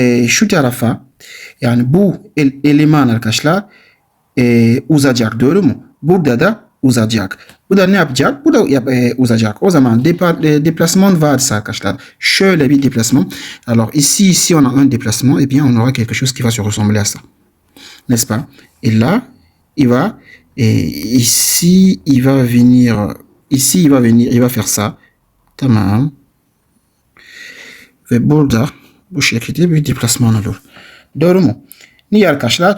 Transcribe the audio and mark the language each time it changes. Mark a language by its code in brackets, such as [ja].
[tr] Şu tarafa yani bu eleman arkadaşlar uzayacak, doğru mu? Burada da uzayacak. Bu da ne yapacak? Bu da uzayacak. O zaman déplacement varsa arkadaşlar şöyle bir déplacement. [fr] Alors ici si on a un déplacement, eh bien on aura quelque chose qui va se ressembler à ça. N'est-ce pas? Et là, il va ici il va venir il va faire ça. [tr] Tamam. Ve burada bu şekilde bir déplacement olur. Doğru mu? Niye arkadaşlar?